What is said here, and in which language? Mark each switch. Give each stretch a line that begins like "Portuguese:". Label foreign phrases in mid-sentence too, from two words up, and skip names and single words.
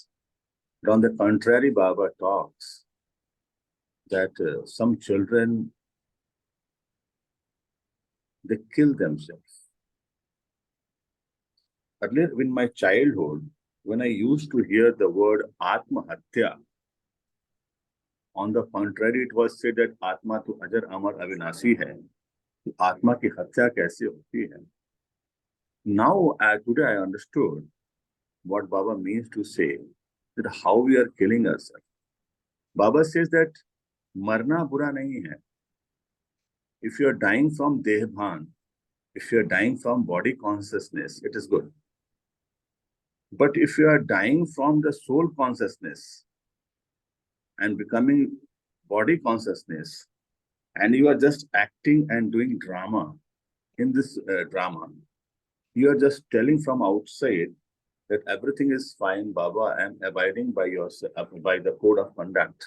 English: But on the contrary, Baba talks that some children, they kill themselves. Earlier, in my childhood, when I used to hear the word
Hindi: आत्म हत्या,
English: on the contrary, it was said that
Hindi: आत्मा तो अजर अमर अविनाशी है. आत्मा की हत्या कैसे होती है?
English: Now, today I understood what Baba means to say, that how we are killing ourselves. Baba says that
Hindi: मरना बुरा नहीं है.
English: If you are dying from Dehbhan, if you are dying from body consciousness, it is good. But if you are dying from the soul consciousness and becoming body consciousness, and you are just acting and doing drama in this drama, you are just telling from outside that everything is fine, Baba, I am abiding by by the code of conduct.